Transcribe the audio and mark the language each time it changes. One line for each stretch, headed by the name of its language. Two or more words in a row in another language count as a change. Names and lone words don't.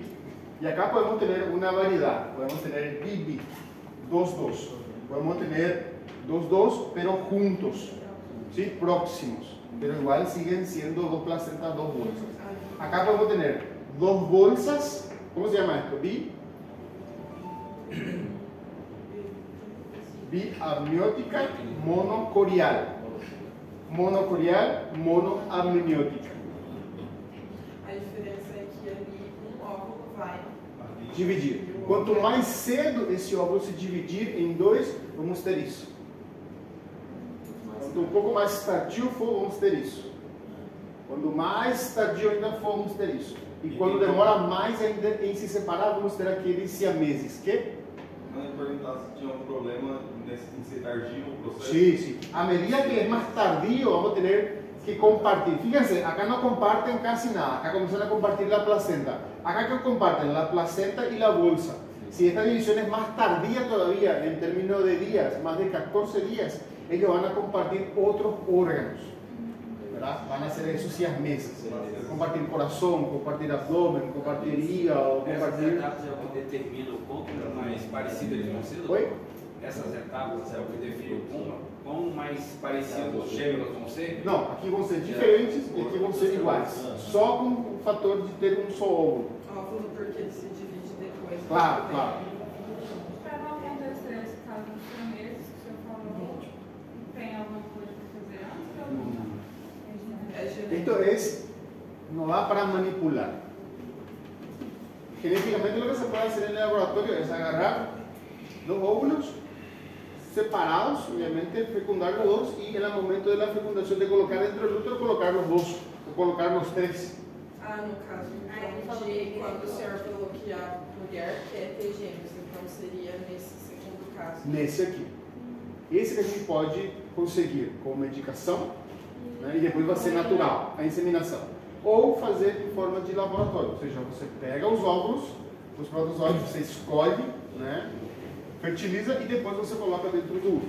Spanish: Y acá podemos tener una variedad, podemos tener BB, 2-2, podemos tener 2-2 pero juntos, ¿sí? Próximos, pero igual siguen siendo dos placentas, dos bolsas. Acá podemos tener dos bolsas, ¿cómo se llama esto? Biamniótica, monocorial. Monocorial, monoamniótica.
Portuguese: A diferença é que ali óvulo vai dividir. Quanto mais cedo esse óvulo se dividir em dois, vamos ter isso. Quanto um pouco mais tardio for, vamos ter isso. Quando mais tardio ainda for, vamos ter isso. E quando demora mais ainda em se separar, vamos ter aqueles siameses. Que? Não ia perguntar se tinha um problema em ser tardio o processo.
Spanish: Sí, sí. A medida que es más tardío, vamos a tener que compartir. Fíjense, acá no comparten casi nada. Acá comienzan a compartir la placenta. Acá que comparten la placenta y la bolsa. Si esta división es más tardía todavía, en términos de días, más de 14 días, ellos van a compartir otros órganos, ¿verdad? Van a hacer esos siameses. Compartir corazón, compartir abdomen, compartir hígado, compartir...
Portuguese: Essas etapas é o que determina o quanto mais parecido eles vão ser? Oi? Essas etapas é o que define o quão mais parecidos os gêmeos vão ser? Não, aqui vão ser diferentes e aqui vão ser iguais. Só com o fator de ter um só óvulo. óvulo porque ele se divide depois. Claro, claro. Para não acontecer esse caso dos primeiros que o senhor falou, tem alguma coisa para fazer antes ou não? É genético.
Spanish: Esto es, no da para manipular. Genéticamente lo que se puede hacer en el laboratorio es agarrar los óvulos separados, obviamente fecundar los dos y en el momento de la fecundación de colocar dentro del útero colocar los dos o colocar los tres.
Portuguese: Ah, no caso, então, de quando o senhor falou que a mulher quer ter gêmeos, então seria nesse segundo caso. Nesse aqui. Esse que a gente pode conseguir com medicação, né, e depois vai ser natural, a inseminação. Ou fazer em forma de laboratório, ou seja, você pega os óvulos, os protozoários, você escolhe, né, fertiliza e depois você coloca dentro do útero.